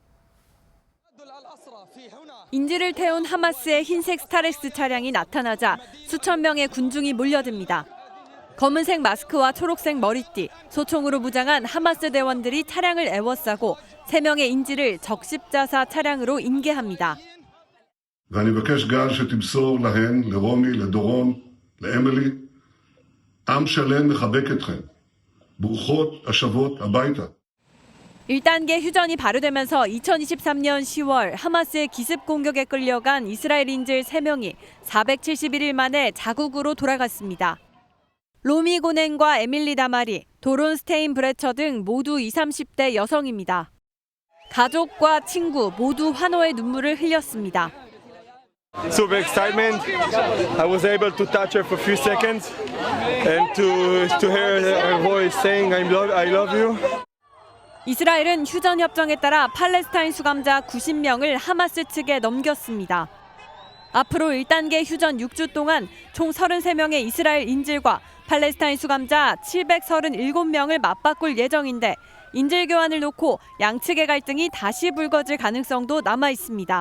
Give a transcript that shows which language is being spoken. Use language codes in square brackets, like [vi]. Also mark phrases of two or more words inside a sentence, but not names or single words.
[ko] 인질을 태운 하마스의 흰색 스타렉스 차량이 나타나자 수천 명의 군중이 몰려듭니다. 검은색 마스크와 초록색 머리띠, 소총으로 무장한 하마스 대원들이 차량을 에워싸고 3명의 인질을 적십자사 차량으로 인계합니다. [he] ואני מבקש גל שתמסור להן, לרומי, לדורון, לאמילי, עם שלם מחבק אתכם. ברוכות השבות הביתה. [ko] 1단계 휴전이 발효되면서 2023년 10월 하마스의 기습 공격에 끌려간 이스라엘 인질 3명이 471일 만에 자국으로 돌아갔습니다. 로미 고넨과 에밀리 다마리, 도론 스테인 브레처 등 모두 20, 30대 여성입니다. 가족과 친구 모두 환호의 눈물을 흘렸습니다. [en] Super excitement. I was able to touch her for a few seconds and to hear her voice saying I love you. [ko] 이스라엘은 휴전 협정에 따라 팔레스타인 수감자 90명을 하마스 측에 넘겼습니다. 앞으로 1단계 휴전 6주 동안 총 33명의 이스라엘 인질과 팔레스타인 수감자 737명을 맞바꿀 예정인데 인질 교환을 놓고 양측의 갈등이 다시 불거질 가능성도 남아 있습니다.